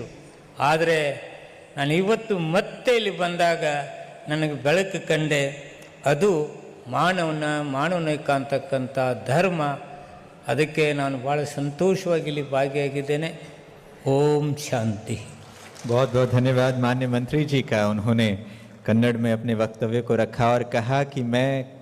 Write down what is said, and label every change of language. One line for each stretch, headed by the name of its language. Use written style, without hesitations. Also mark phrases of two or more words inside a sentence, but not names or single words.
Kannada: ಆದರೆ ನಾನು ಇವತ್ತು ಮತ್ತೆ ಇಲ್ಲಿ ಬಂದಾಗ ನನಗೆ ಬೆಳಕು ಕಂಡೆ. ಅದು ಮಾನವನಿಕ ಅಂತಕ್ಕಂಥ ಧರ್ಮ. ಅದಕ್ಕೆ ನಾನು ಭಾಳ ಸಂತೋಷವಾಗಿ ಇಲ್ಲಿ ಭಾಗಿಯಾಗಿದ್ದೇನೆ. ಓಂ ಶಾಂತಿ.
Hindi: बहुत बहुत धन्यवाद माननीय मंत्री जी का। उन्होंने कन्नड़ में अपने वक्तव्य को रखा और कहा कि मैं